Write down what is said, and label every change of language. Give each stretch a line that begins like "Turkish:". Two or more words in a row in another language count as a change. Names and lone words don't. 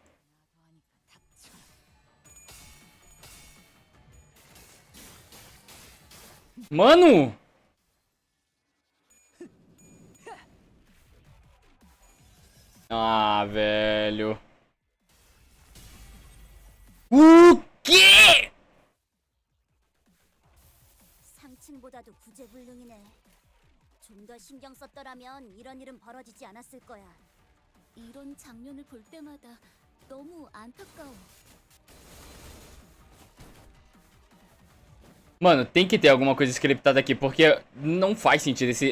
Portuguese: Mano. Ah, velho. O quê?
Korean: 상층보다도 구제불능이네. 좀 더 신경 썼더라면 이런 일은 벌어지지 않았을 거야. 이런 장면을 볼 때마다 너무 안타까워.
Portuguese: Mano, tem que ter alguma coisa scriptada aqui, porque não faz sentido esse...